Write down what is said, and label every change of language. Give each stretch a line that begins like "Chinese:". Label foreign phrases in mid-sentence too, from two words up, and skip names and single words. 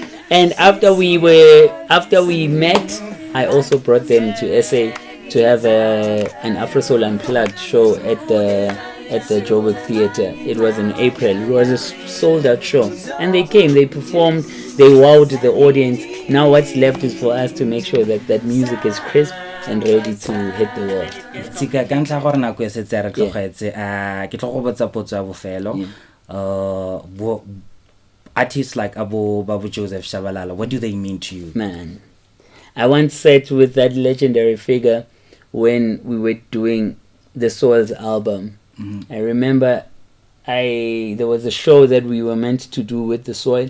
English: And after we met, I also brought them to SA to have an Afro Soul Unplugged show at the Joburg Theatre. It was in April. It was a sold-out show, and they came. They performed. They wowed the audience. Now what's left is for us to make sure that music is crisp and ready to hit the world.
Tswana: Ntsika ka ntla gore nako e setse re tlogetse ke tlo go botsa potso ya bofelo.
English: Artists like Babu Joseph Shabalala, what do they mean to you? Man, I once sat with that legendary figure when we were doing the Soil's album. I remember there was a show that we were meant to do with the Soil.